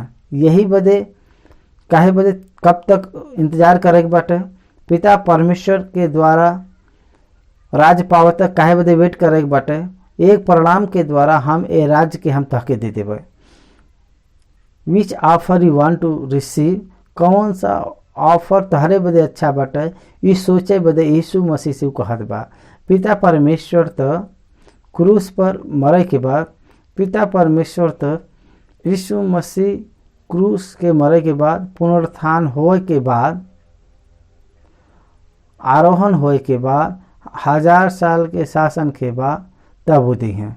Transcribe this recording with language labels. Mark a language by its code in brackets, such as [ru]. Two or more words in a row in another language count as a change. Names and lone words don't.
[bho] यही बदे काहे बदे कब तक इंतजार करे के बाटे। पिता परमेश्वर के द्वारा राज पावे तक काहे बदे वेट करे के बाटे। एक प्रणाम के द्वारा हम ए राज्य के हम तहके दे देबे। [en] which offer you want to receive, [bho] कौन सा ऑफर तहरे बदे अच्छा बाटे ये सोचे बदे यीशु मसीह से कहत बा। पिता परमेश्वर त क्रूस पर मरे के बाद, पिता परमेश्वर त यीशु मसीह क्रूस के मरे के बाद, पुनरुत्थान होए के बाद, आरोहण होए के बाद, 1000 साल के शासन के बाद तब वो दी हैं।